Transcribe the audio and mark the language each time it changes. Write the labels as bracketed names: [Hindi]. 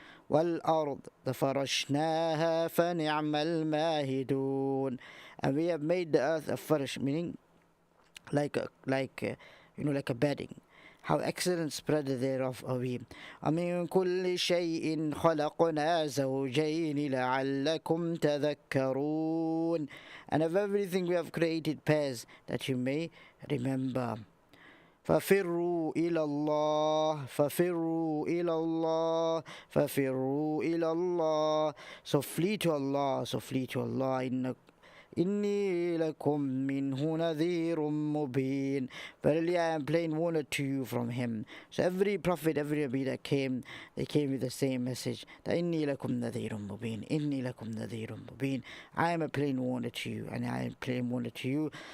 [Arabic] وَالْأَرْضَ فَرَشْنَاهَا فَنِعْمَ الْمَاهِدُونَ, [English] and we have made the earth a farish, meaning like a bedding. How excellent spreader thereof are we. [Arabic] وَمِن كُلِّ شَيْءٍ خَلَقْنَا زَوْجَيْنِ لَعَلَّكُمْ تَذَكَّرُونَ, [English] and of everything we have created pairs that you may remember. [Arabic] فَفِرُّوا إِلَى اللَّهِ فَفِرُّوا إِلَى اللَّهِ فَفِرُّوا إِلَى اللَّهِ, [English] so flee to Allah, [Arabic] so flee to Allah. إِنِّي لَكُمْ مِنْهُ نَذِيرٌ مُبِينٌ, [English] verily I am plain warner to you from him. So every prophet, every Nabi that came, they came with the same message, that [Arabic] إِنِّي لَكُمْ نَذِيرٌ مُبِينٌ [English] إِنِّي لَكُمْ نَذِيرٌ مُبِينٌ, I am a plain warner to you, and I am plain warner to you.